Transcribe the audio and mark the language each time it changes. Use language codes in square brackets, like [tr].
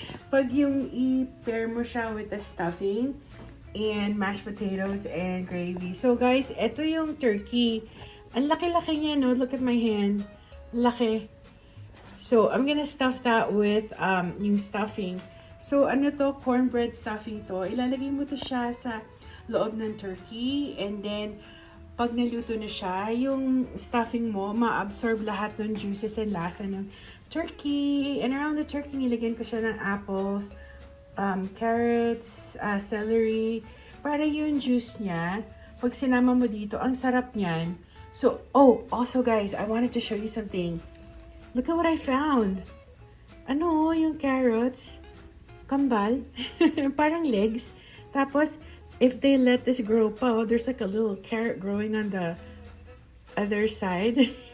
[tl] Pag yung i-pair mo siya [en] with the stuffing and mashed potatoes and gravy. [tl] So guys, ito yung turkey. Ang laki-laki niya, no? [en] Look at my hand. [tl] Laki. [en] So, I'm gonna stuff that with yung stuffing. [tl] So, ano to? Cornbread stuffing to. Ilalagay mo to siya sa loob ng turkey. And then, pag naluto na siya, yung stuffing mo, ma-absorb lahat ng juices and lasa ng turkey. [en] And around the turkey, [tl] nilagyan ko siya ng [en] apples, carrots, celery. [tl] Para yung juice niya, pag sinama mo dito, ang sarap niyan. [en] So, also guys, I wanted to show you something. Look at what I found. [tl] Ano, yung carrots, kambal, parang legs. [en] Tapos, if they let this grow pa, there's like a little carrot growing on the other side.